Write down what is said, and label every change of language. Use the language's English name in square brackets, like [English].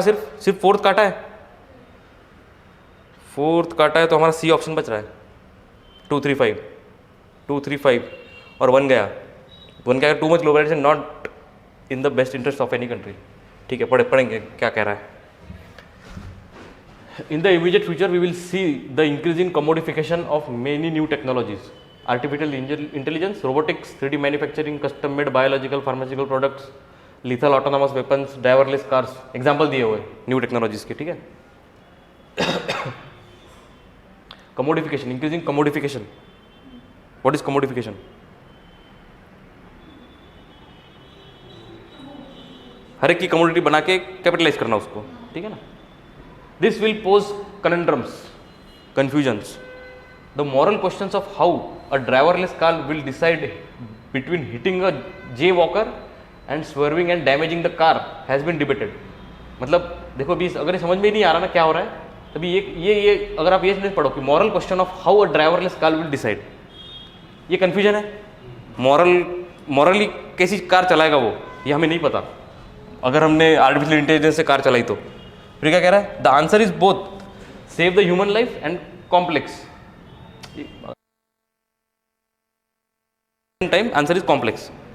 [Hindi] सिर्फ फोर्थ काटा है। फोर्थ काटा है तो हमारा सी ऑप्शन बच रहा है। 235 और 1 गया। 1 क्या? [English] Too much globalisation not in the best interest of any country. [Hindi] ठीक है, पढ़ेंगे क्या कह रहा है। [English] In the immediate future, we will see the increasing commodification of many new technologies: artificial intelligence, robotics, 3D manufacturing, custom-made biological, pharmaceutical products, lethal autonomous weapons, driverless cars. [Hindi] Example दिए हुए [English] new technologies [Hindi] के, ठीक है। [English] Commodification, increasing commodification. What is commodification? [Hindi] हर एक की commodity बना के capitalise करना उसको, ठीक है ना। [English] This will pose conundrums, confusions. The moral questions of how a driverless car will decide between hitting a jaywalker and swerving and damaging the car has been debated. [Hindi] मतलब देखो अभी अगर ये समझ में नहीं आ रहा ना क्या हो रहा है, तभी ये अगर आप ये नहीं पढ़ो कि [English] moral question of how a driverless car will decide, [Hindi] ये कन्फ्यूजन है। मॉरली कैसी कार चलाएगा वो, ये हमें नहीं पता। अगर हमने आर्टिफिशियल इंटेलिजेंस से कार चलाई तो फिर क्या कह रहा है? [English] The answer is both save the human life and complex time. Answer is complex.